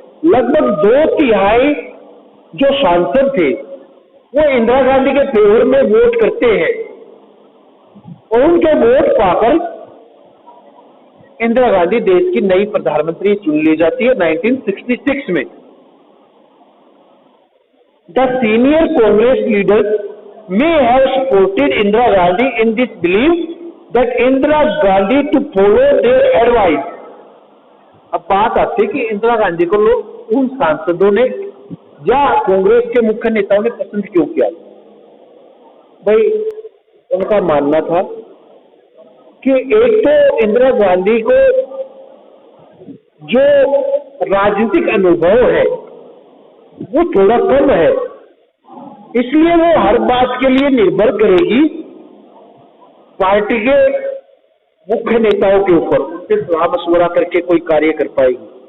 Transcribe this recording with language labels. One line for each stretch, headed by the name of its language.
Hindi: लगभग 2/3 जो सांसद थे वो इंदिरा गांधी के फेवर में वोट करते हैं और उनके वोट पाकर इंदिरा गांधी देश की नई प्रधानमंत्री चुन ली जाती है 1966 में।
English: The senior Congress leaders may have supported Indira Gandhi in this belief that Indira Gandhi to follow their advice।
Hindi: अब बात आती है कि इंदिरा गांधी को लोग, उन सांसदों ने या कांग्रेस के मुख्य नेताओं ने पसंद क्यों किया। भाई उनका मानना था कि एक तो इंदिरा गांधी को जो राजनीतिक अनुभव है वो थोड़ा कम है, इसलिए वो हर बात के लिए निर्भर करेगी पार्टी के मुख्य नेताओं के ऊपर, उनसे सलाह मशवरा करके कोई कार्य कर पाएगी।